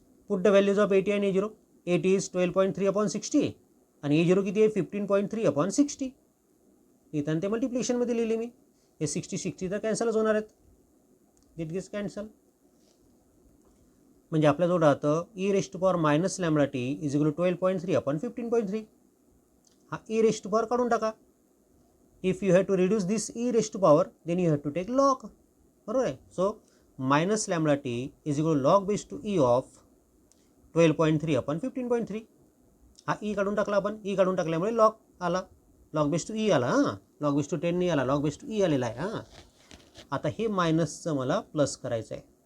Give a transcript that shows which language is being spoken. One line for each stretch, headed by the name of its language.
English: Put the values of AT आणि A0. AT is 12.3 upon 60 आणि A0
Marathi: किती आहे
English: 15.3 upon 60.
Marathi: इथं ते मल्टिप्लिकेशनमध्ये लिहिले मी. हे 60 तर कॅन्सलच होणार आहेत.
English: It gets cancel.
Marathi: म्हणजे आपल्याजवळ राहतं
English: e⁻⁻λt is equal to 12.3 upon 15.3.
Marathi: हा e⁻ काढून टाका.
English: If you have to reduce this e⁻ then you have to take log.
Marathi: बरोबर आहे.
English: So -λt is equal log base to e of 12.3 upon 15.3.
Marathi: हा E काढून टाकला आपण. ई काढून टाकल्यामुळे लॉग आला, लॉग बेस टू ई आला. हां, लॉग बेस टू 10 नाही आला, लॉग बेस टू ई आलेला आहे. हां, आता हे मायनसचं मला प्लस करायचं आहे.